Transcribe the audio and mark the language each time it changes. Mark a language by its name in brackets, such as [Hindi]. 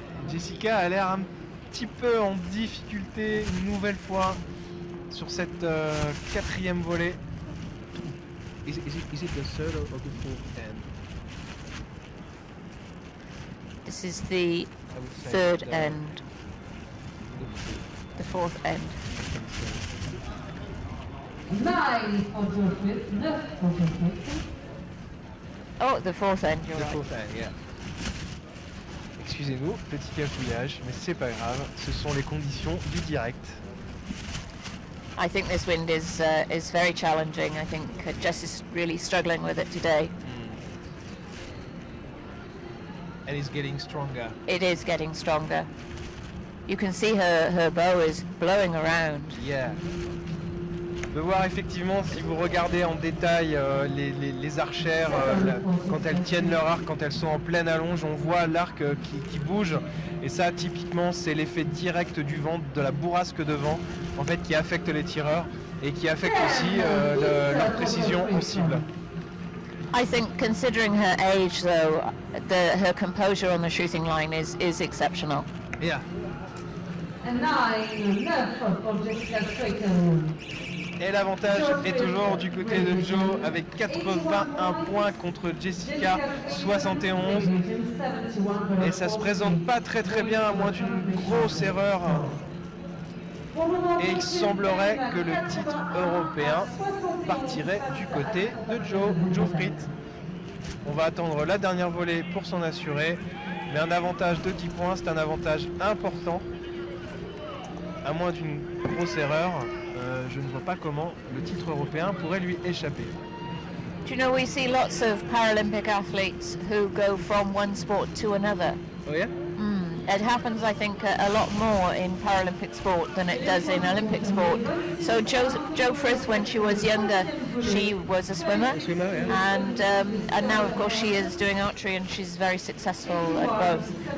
[French] Jessica a l'air un petit peu en difficulté une nouvelle fois sur cette quatrième volée. [English] Is it the third or the fourth end? This is the third end. The fourth end. 9 for Geoffrey, 9 for Geoffrey. Oh, the fourth end, you're The right. fourth end, yeah. [French] Excusez-nous, petit cafouillage, mais c'est pas grave, ce sont les conditions du direct. [English] I think this wind is very challenging. I think Jess is really struggling with it today. And it's getting stronger. It is getting stronger. You can see her bow is blowing around. Yeah. [French] On peut voir effectivement, si vous regardez en détail les archères, quand elles tiennent leur arc, quand elles sont en pleine allonge, on voit l'arc qui bouge. Et ça, typiquement, c'est l'effet direct du vent, de la bourrasque de vent, en fait, qui affecte les tireurs et qui affecte aussi leur précision au cible. [English] I think, considering her age, though, her composure on the shooting line is exceptional. Yeah. And 9 for Jessica Strayton. [French] Et l'avantage est toujours du côté de Joe avec 81 points contre Jessica 71. Et ça se présente pas très bien à moins d'une grosse erreur. Et il semblerait que le titre européen partirait du côté de Joe Fritz. On va attendre la dernière volée pour s'en assurer. Mais un avantage de 10 points, c'est un avantage important. À moins d'une grosse erreur. Je ne vois pas comment le titre européen pourrait lui échapper. [English] Do you know, we see lots of Paralympic athletes who go from one sport to another. Oh yeah? it happens, I think, a lot more in Paralympic sport than it does in Olympic sport. So Jo Frith, when she was younger, she was a swimmer, and now, of course, she is doing archery, and she's very successful at both.